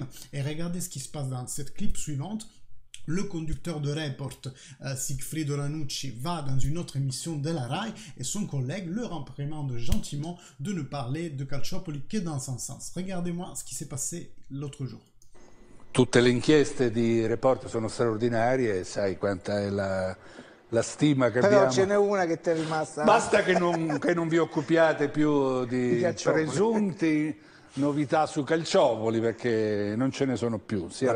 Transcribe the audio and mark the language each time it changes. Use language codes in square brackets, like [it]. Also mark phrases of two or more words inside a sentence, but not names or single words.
[fr] Et regardez ce qui se passe dans cette clip suivante. Le conducteur de Report, Sigfrido Ranucci, va dans une autre émission de la RAI et son collègue le réprimande gentiment de ne parler de Calciopoli que dans son sens. Regardez-moi ce qui s'est passé l'autre jour. [it] Tutte le inchieste di Report sono straordinarie, sai quanta è la stima che abbiamo. Però ce n'è una che ti è rimasta. Basta che non vi occupiate più di presunti novità su Calciopoli, perché non ce ne sono più.